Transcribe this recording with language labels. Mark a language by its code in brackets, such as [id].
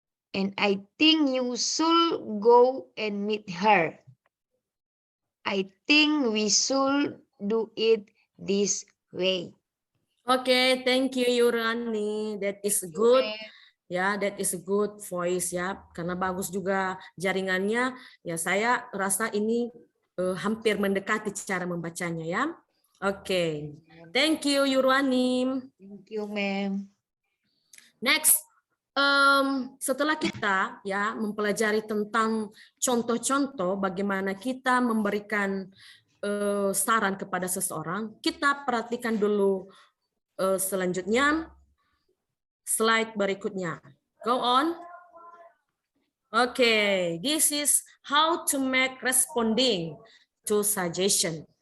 [en] And I think you should go and meet her. I think we should do it this way. Oke, thank you Yurani. That is good. Ya, that is a good voice ya. [id] Karena bagus juga jaringannya. Ya, saya rasa ini hampir mendekati cara membacanya ya. Oke. [en] Thank you Yurani. Thank you, ma'am. [id] Next, setelah kita ya mempelajari tentang contoh-contoh bagaimana kita memberikan saran kepada seseorang, kita perhatikan dulu selanjutnya slide berikutnya. [en] Go on. Okay, this is how to make responding to suggestion.